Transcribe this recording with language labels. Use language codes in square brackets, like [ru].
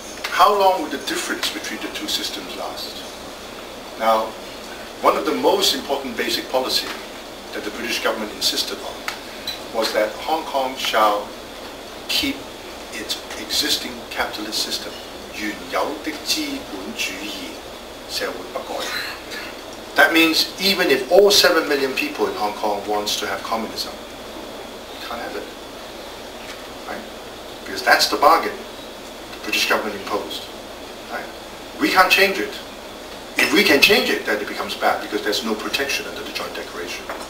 [en] How long will the difference between the two systems last? Now, one of the most important basic policy that the British government insisted on was that Hong Kong shall keep its existing capitalist system. [yue] 原有的資本主義社會不改. [en] That means even if all 7 million people in Hong Kong wants to have communism, you can't have it. Right? Because that's the bargain the British government imposed. Right? We can't change it. If we can change it, then it becomes bad because there's no protection under the Joint Declaration.